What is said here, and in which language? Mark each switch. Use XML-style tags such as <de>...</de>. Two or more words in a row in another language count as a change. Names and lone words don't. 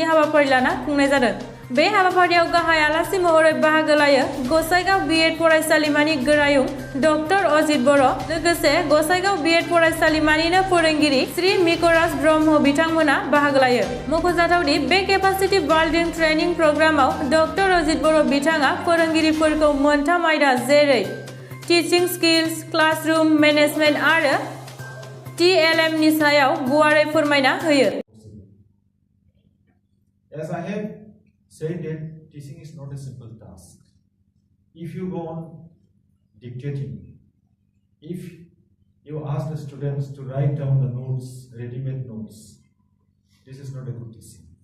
<brx>हाबाफारि लाना खुंनाय जादों बे हाबाफारियाव गाहाय आलासि महरै बाहागो लायो गसाइगाव बीएड फरायसालिमानि गोरायुं डक्टर अजित बर' लोगोसे गसाइगाव बीएड फरायसालिमानिनो फोरोंगिरि श्री मिकराज ब्रह्म बिथांमोना बाहागो लायो मख'जाथावदि बे</brx> <en>capacity building training programme</en> <brx>डक्टर अजित बर' बिथाङा फोरोंगिरिफोरखौ मोनथाम आयदा जेरै</brx> <en>teaching skills classroom management</en> <brx>आरो टीएलएम नि सायाव गुवारै फोरमायना होयो</brx> <en>Said that teaching is not a simple task. If you go on dictating, if you ask the students to write down the notes, ready-made notes, this is not a good teaching.</en>